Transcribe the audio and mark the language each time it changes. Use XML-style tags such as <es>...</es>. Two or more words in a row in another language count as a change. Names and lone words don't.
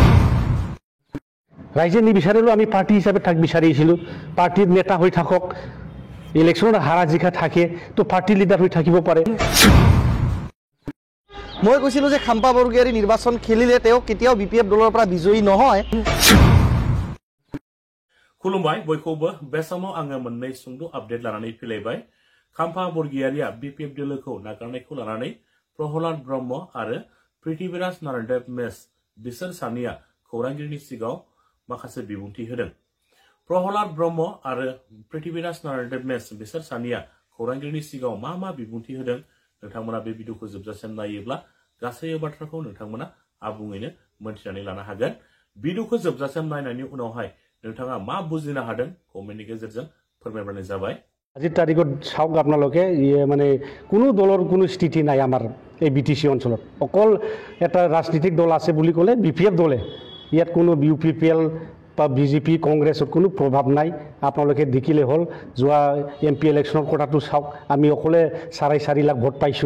<as>ৰাইজে নিবিচাৰিলেও আমি পাৰ্টি হিচাপে তাক বিচাৰিছিলোঁ। পাৰ্টিৰ নেতা হৈ থাকক, ইলেকশ্যনত হাৰা জিকা থাকে, তো</as> <en>party leader</en> <as>হৈ থাকিব পাৰে। মই কৈছিলোঁ যে খাম্পা বৰগীয়াৰী নিৰ্বাচন খেলিলে তেওঁ কেতিয়াও BPF দলৰ পৰা বিজয়ী নহয়।</as> <brx>खुलुमबाय बयखौबो बे समाव आङो मोननै सुंद' आपडेट लानानै फैलायबाय। खाम्फा बरगयारिया BPF दोलोखौ नागारनायखौ लानानै प्रहलाद ब्रह्म आरो पृथ्वीराज नारायण मेस बिसोर सानैया खौरांगिरिनि सिगाङाव माखासे बिबुंथि होदों। प्रहलाद ब्रह्म आरो पृथ्वीराज नारायण मेस बिसोर सानैया खौरांगिरिनि सिगाङाव मा बिबुंथि होदों नोंथांमोना बे भिडिअखौ जोबजासिम नायोब्ला गासै बाथ्राखौ नोंथांमोना आबुङैनो मोनथिनानै लानो हागोन। भिडिअखौ जोबजासिम नायनायनि उनावहाय नोंथाङा मा बुजिनो हादों कमेन्टनि गेजेरजों फोरमायबानो जाबाय।</brx> <as>আজিৰ তাৰিখত চাওক আপোনালোকে মানে কোনো দলৰ কোনো স্থিতি নাই আমাৰ এই BTC অঞ্চলত। অকল এটা ৰাজনৈতিক দল আছে বুলি ক'লে BPF দলে। ইয়াত কোনো UPPL বা BJP কংগ্ৰেছৰ কোনো প্ৰভাৱ নাই। আপোনালোকে দেখিলে হ'ল যোৱা MP ইলেকশ্যনৰ কথাটো চাওক, আমি অকলে 4.5 লাখ ভোট পাইছোঁ।</as>